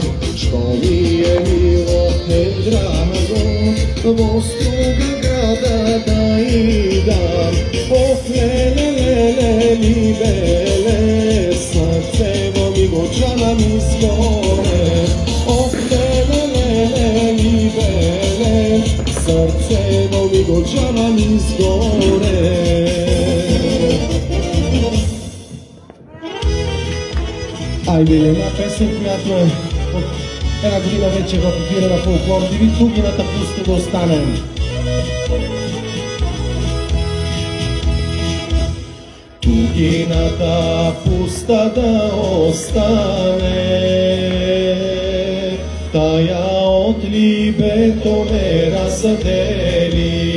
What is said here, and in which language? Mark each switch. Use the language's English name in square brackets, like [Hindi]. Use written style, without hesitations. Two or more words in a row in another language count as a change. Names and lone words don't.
[Macedonian] Що ми е мило драго, во Струга града да идам. Ох, леле, либеле, сърцево ми го джанам изгоре. Ох, леле, либеле, сърцево ми го джанам изгоре. [Bulgarian] Айде, една песен, която е от една година вече в ефира на Фолклор ТВ. [Macedonian] Тугината пуста да остане. Тугината пуста да остане, тая от либето ме раздели.